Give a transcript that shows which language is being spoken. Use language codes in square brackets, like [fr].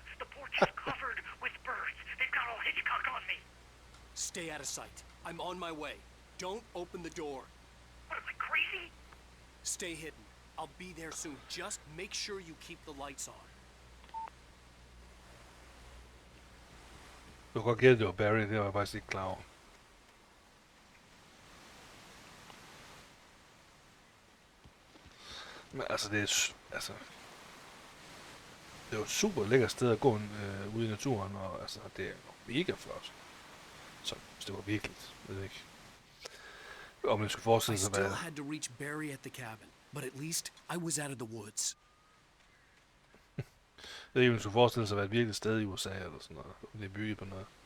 [en] The porch is covered with birds. They've got all Hitchcock on me. Stay out of sight. I'm on my way. Don't open the door. What am I, crazy? Stay hidden. I'll be there soon. Just make sure you keep the lights on. [da] Du kan godt gætte, det var Barry, det var jeg faktisk ikke klar over. Men altså, det er jo et super lækkert sted at gå ude i naturen, og altså, det er jo mega flot. Så hvis det var virkelig, ved jeg ikke. Om man skulle [en] I [da] forestille sig, [en] still [da] hvad... [en] had to reach Barry at the cabin, but at least I was out of the woods. [da] Jeg ved ikke, om man skulle forestille sig, hvad et virkelig sted i USA, eller sådan noget. Om det er bygget på noget.